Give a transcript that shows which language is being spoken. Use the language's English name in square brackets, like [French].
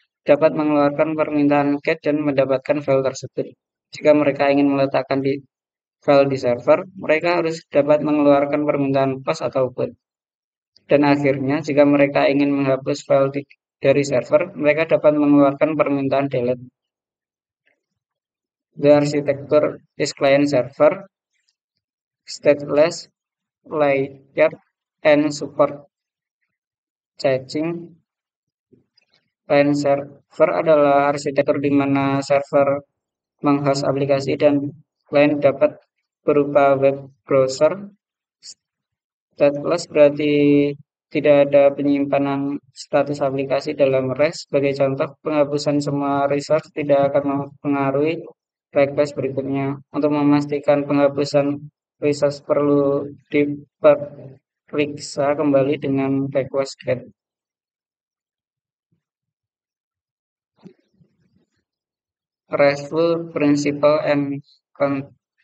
[Indonesian] dapat mengeluarkan permintaan GET dan mendapatkan file tersebut. Jika mereka ingin meletakkan di file di server, mereka harus dapat mengeluarkan permintaan POST atau PUT. Dan akhirnya, jika mereka ingin menghapus file dari server, mereka dapat mengeluarkan permintaan delete. [English] The architecture is client-server, stateless, layered, and support caching. [Indonesian] Client-server adalah arsitektur di mana server menghost aplikasi dan klien dapat berupa web browser. Stateless berarti tidak ada penyimpanan status aplikasi dalam REST. Sebagai contoh, penghapusan semua resource tidak akan mempengaruhi request berikutnya. Untuk memastikan penghapusan resource perlu diperiksa kembali dengan request get. [English] RESTful Principle and Constraint.